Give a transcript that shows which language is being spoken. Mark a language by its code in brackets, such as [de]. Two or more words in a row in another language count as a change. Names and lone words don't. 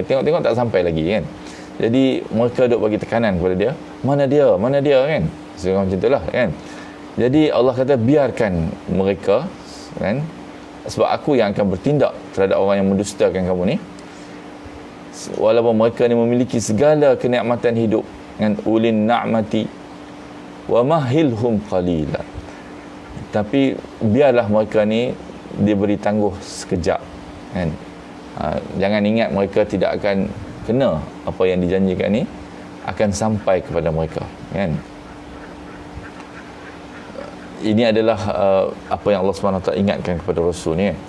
[ms] Tengok tak sampai lagi, kan. Jadi mereka duk bagi tekanan kepada dia, mana dia, kan. Macam itulah, kan. Jadi Allah kata, biarkan mereka, kan, sebab aku yang akan bertindak terhadap orang yang mendustakan kamu ni, walaupun mereka ni memiliki segala kenikmatan hidup, kan. [ar] أولي النعمة ومهلهم قليلا, [ms] tapi biarlah mereka ni diberi tangguh sekejap, kan. Jangan ingat mereka tidak akan kena apa yang dijanjikan ni akan sampai kepada mereka, kan. Ini adalah apa yang Allah [ar] سبحانه وتعالى [ms] ingatkan kepada Rasul ni, kan.